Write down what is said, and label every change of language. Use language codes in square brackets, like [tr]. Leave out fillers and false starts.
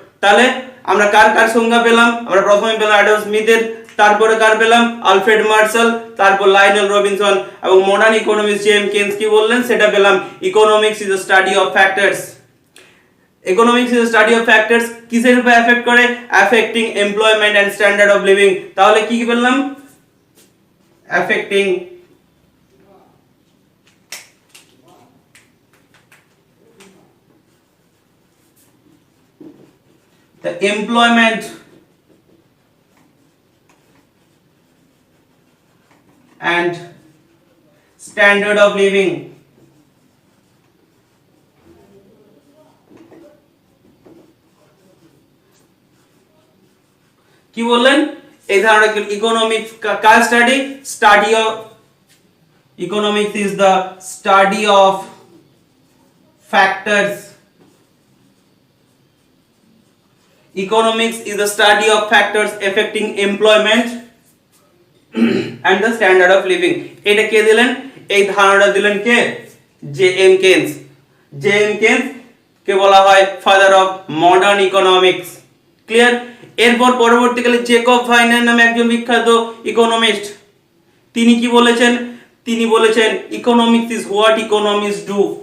[bn] তাহলে আমরা কার কার সংজ্ঞা পেলাম? আমরা প্রথমে পেলাম অ্যাডাম স্মিথের, তারপরে কার পেলাম? আলফ্রেড মার্শাল, তারপর লায়নেল রবিনসন, এবং মডার্ন ইকোনমিক্স জে এম কেন্স কি বললেন সেটা পেলাম। [en] Economics is the study of factors. Economics is the study of factors [bn] কিসের উপর এফেক্ট করে? [en] Affecting employment and standard of living. [bn] তাহলে কি পেলাম? [en] Affecting the employment and standard of living। [bn] কি বললেন? এই ধারণা economics car study? [en] Study of economics is the study of factors. Economics is the study of factors affecting employment and the standard of living। [bn] এটা কে দিলেন? এই ধারণাটা দিলেন কে? J M কেন্স। J M কেন্স কে বলা হয় [en] Father of modern economics. [bn] Clear? এরপর পরবর্তীকালে Jacob ভাইনার নামে একজন বিখ্যাত ইকোনমিস্ট, তিনি কি বলেছেন? তিনি বলেছেন [en] Economics is what economist do.